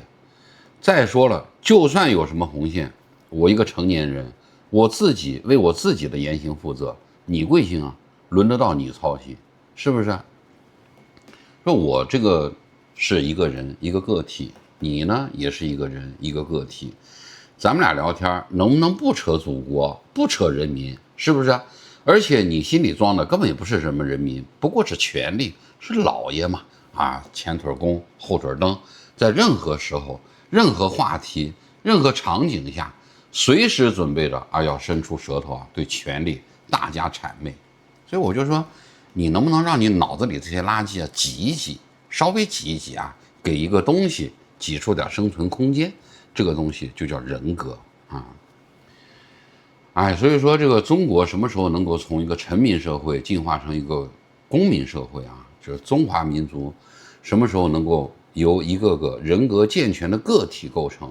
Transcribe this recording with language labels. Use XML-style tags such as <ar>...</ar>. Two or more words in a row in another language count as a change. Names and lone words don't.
<zh>再說了，就算有什麼紅線，我一個成年人，我自己為我自己的言行負責，你貴姓啊？輪得到你操心，是不是？說我這個是一個人一個個體，你呢也是一個人一個個體，咱們倆聊天能不能不扯祖國，不扯人民，是不是？而且你心裡装的根本也不是什麼人民，不過是权力，是老爺嘛前腿弓後腿蹬，在任何时候、任何話題、任何場景下，隨時準備着要伸出舌頭對權力大加諂媚。所以我就說，你能不能讓你腦子裡這些垃圾擠一擠，稍微擠一擠給一個東西擠出點生存空間，這個東西就叫人格所以說這個中國什麼時候能夠從一個臣民社會進化成一個公民社會就是中華民族什麼時候能夠由一個個人格健全的個體構成？</zh>